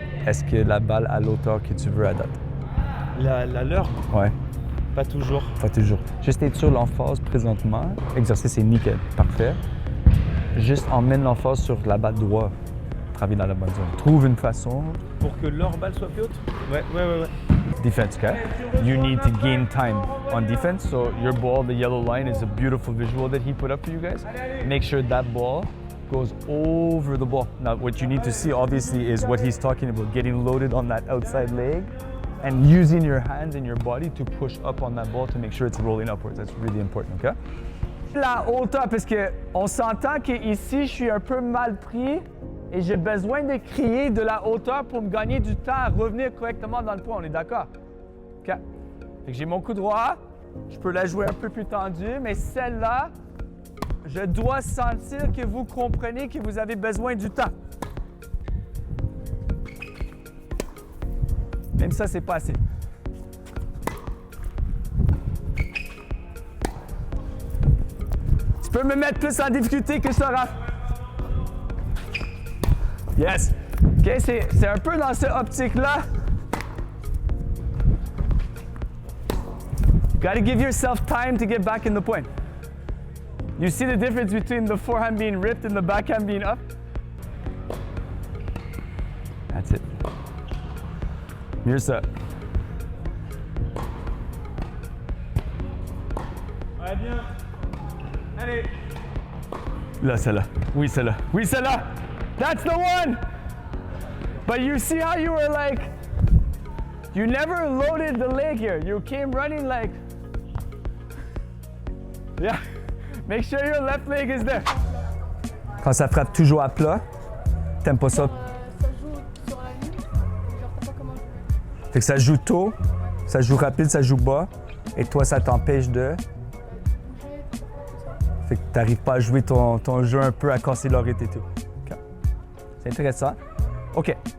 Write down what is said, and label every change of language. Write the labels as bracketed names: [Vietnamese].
[French] Est-ce que la balle à l'auteur que tu veux à date? La leur, Ouais, pas toujours. pas toujours. Juste être sur l'emphase présentement. L'exercice est nickel, parfait. Juste emmène l'emphase sur la balle droite. Travailler dans la bonne zone. Trouve une façon. Pour que leur balle soit plus haute? Ouais. [English] Defense, okay? You need to gain time on defense. So your ball, the yellow line, is a beautiful visual that he put up for you guys. Make sure that ball goes over the ball. Now, what you need to see, obviously, is what he's talking about, getting loaded on that outside leg and using your hands and your body to push up on that ball to make sure it's rolling upwards. That's really important, okay? [French] La hauteur, parce qu'on s'entend qu'ici, je suis un peu mal pris et j'ai besoin de créer de la hauteur pour me gagner du temps à revenir correctement dans le point. On est d'accord? OK. Fait que j'ai mon coup droit, je peux la jouer un peu plus tendue, mais celle-là, je dois sentir que vous comprenez que vous avez besoin du temps. Même ça, c'est pas assez. Tu peux me mettre plus en difficulté que ça, Raph? Yes. OK, c'est un peu dans cette optique-là. [English] You got to give yourself time to get back in the point. You see the difference between the forehand being ripped and the backhand being up? That's it. [French] Mieux ça. Ouais, bien. Allez. Là, celle-là. Oui, celle-là. Oui, celle-là. [English] That's the one! But you see how you were like, you never loaded the leg here. You came running like, yeah. Make sure your left leg is there. [French] Quand ça frappe toujours à plat, t'aimes pas ça? Ça joue sur la ligne, genre t'as pas comment jouer. Fait que ça joue tôt, ça joue rapide, ça joue bas, et toi, ça t'empêche de... Bouger, tout ça. Fait que t'arrives pas à jouer ton jeu un peu à casser l'oreille et tout. OK. C'est intéressant. OK.